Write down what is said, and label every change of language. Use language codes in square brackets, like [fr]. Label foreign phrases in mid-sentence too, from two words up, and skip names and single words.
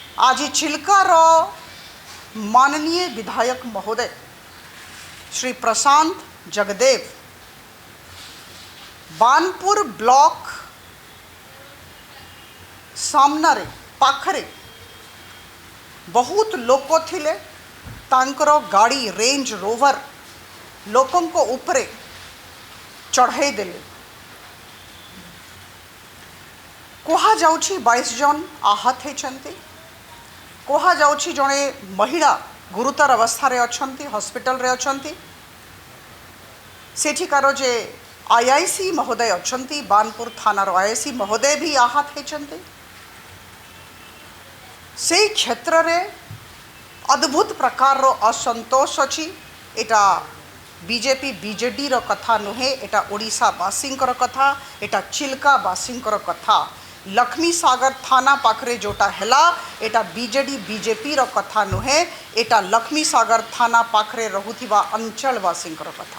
[or] ଆଜି ଚିଲ୍କାର ମାନନୀୟ ବିଧାୟକ ମହୋଦୟ ଶ୍ରୀ ପ୍ରଶାନ୍ତ ଜଗଦେବ ବାଣପୁର ବ୍ଲକ ସାମ୍ନା ପାଖରେ ବହୁତ ଲୋକ ଥିଲେ ତାଙ୍କର ଗାଡ଼ି ରେଞ୍ଜ ରୋଭର ଲୋକଙ୍କ କୁ ଉପରେ ଚଢ଼ାଇ ଦେଲେ। କୁହା ଯାଉଛି 22 ଜଣ ଆହତ ହୋଇଛନ୍ତି। କୁହା ଯାଉଛି ଜଣେ ମହିଳା ଗୁରୁତର ଅବସ୍ଥା ରେ ଅଛନ୍ତି, ହସ୍ପିଟାଲ ରେ ଅଛନ୍ତି। ସେଠିକାର ଯେ ଆଇଆଇସି ମହୋଦୟ ଅଛନ୍ତି, ବାଣପୁର ଥାନାର ଆଇଆଇସି ମହୋଦୟ ବି ଆହତ ହୋଇଛନ୍ତି। ସେ କ୍ଷେତ୍ର ରେ ଅଦ୍ଭୁତ ପ୍ରକାର ର ଅସନ୍ତୋଷ ଅଛି। ଏଇଟା ବିଜେପି ବିଜେଡି ର କଥା ନୁହେଁ, ଏଇଟା ଓଡ଼ିଶା ବାସୀଙ୍କର କଥା, ଏଇଟା ଚିଲିକା ବାସୀଙ୍କର କଥା। ଲକ୍ଷ୍ମୀ ସାଗର ଥାନା ପାଖରେ ଯୋଉଟା ହେଲା ଏଇଟା ବିଜେଡି ବିଜେପି ର କଥା ନୁହେଁ, ଏଇଟା ଲକ୍ଷ୍ମୀ ସାଗର ଥାନା ପାଖରେ ରହୁଥିବା ଅଞ୍ଚଳବାସୀଙ୍କର କଥା।